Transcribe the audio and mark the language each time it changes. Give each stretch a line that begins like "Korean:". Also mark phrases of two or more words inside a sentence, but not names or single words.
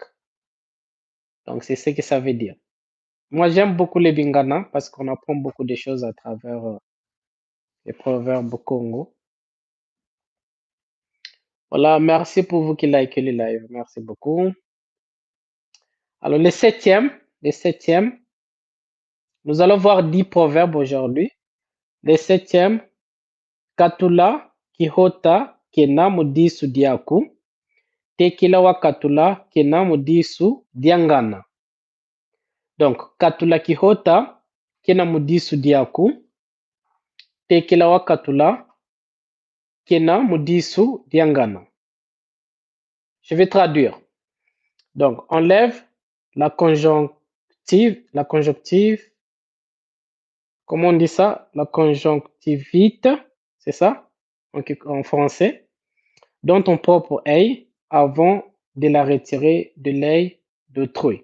French: Donc, c'est ce que ça veut dire. Moi, j'aime beaucoup les Bingana parce qu'on apprend beaucoup de choses à travers les proverbes Congo. Voilà, merci pour vous qui likez le live. Merci beaucoup. Alors, le septième, nous allons voir 10 proverbes aujourd'hui. Le septième,
Kongo: Katula Kihota Kena Mudisu Diaku, Tekila wa Katula Kena Mudisu Diangana. Donc, Katula Kihota Kena Mudisu Diaku, Tekila wa Katula Kena Mudisu Diangana.
French: Je vais traduire. Donc, enlève la conjonctive, comment on dit ça? La conjonctivite, c'est ça? En français. Dans ton propre œil avant de la retirer de l'œil d'autrui.